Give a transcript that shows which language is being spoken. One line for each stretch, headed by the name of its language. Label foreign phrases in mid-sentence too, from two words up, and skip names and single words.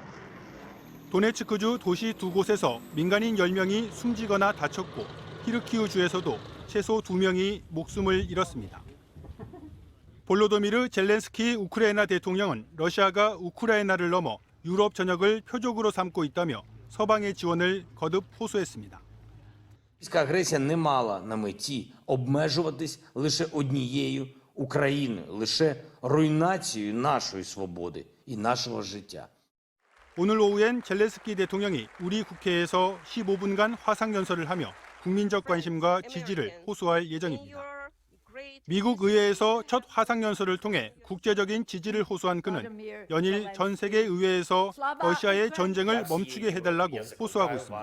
Korean: 도네츠크주 도시 2곳에서 민간인 10명이 숨지거나 다쳤고 히르키우주에서도 최소 2명이 목숨을 잃었습니다. 볼로도미르 젤렌스키 우크라이나 대통령은 러시아가 우크라이나를 넘어 유럽 전역을 표적으로 삼고 있다며 서방의 지원을 거듭 호소했습니다.
Ukrainian: Російська агресія не мала на меті обмежуватись лише однією Україною, лише руйнацією нашої свободи і нашого життя.
Korean: 오늘 오후엔 젤렌스키 대통령이 우리 국회에서 15분간 화상 연설을 하며 국민적 관심과 지지를 호소할 예정입니다. 미국 의회에서 첫 화상 연설을 통해 국제적인 지지를 호소한 그는 연일 전 세계 의회에서 러시아의 전쟁을 멈추게 해달라고 호소하고 있습니다.